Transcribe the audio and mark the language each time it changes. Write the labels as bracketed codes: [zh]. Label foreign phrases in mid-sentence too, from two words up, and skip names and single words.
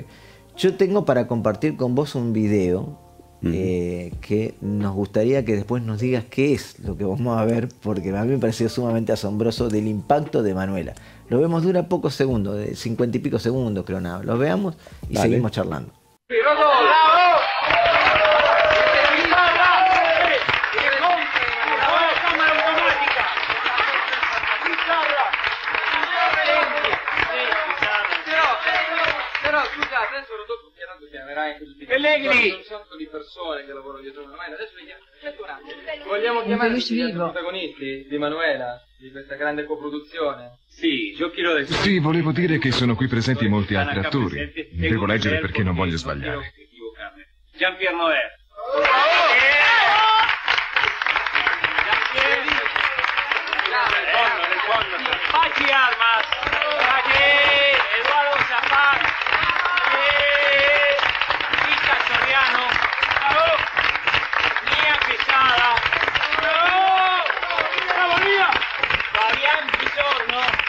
[es] Yo tengo para compartir con vos un video que nos gustaría que después nos digas qué es lo que vamos a ver, porque a mí me pareció sumamente asombroso del impacto de Manuela. Lo vemos, dura pocos segundos, de 50 y pico segundos creo nada. Lo veamos y Dale. seguimos charlando. [it] Però scusa, adesso dopo chiamerai anche tutti un sacco di persone che lavorano dietro Manuela. Adesso li chiamiamo. Vogliamo chiamare tutti gli altri protagonisti di Manuela, di questa grande coproduzione? Sì, [es] yo quiero decir... [it] Sì, volevo dire che sono qui presenti molti altri attori. Devo leggere perché non voglio sbagliare. Jean-Pierre Noël. Pachi Armas. Eduardo Zapag. Vista Soriano. Mía Quesada. Fabián Pisorno.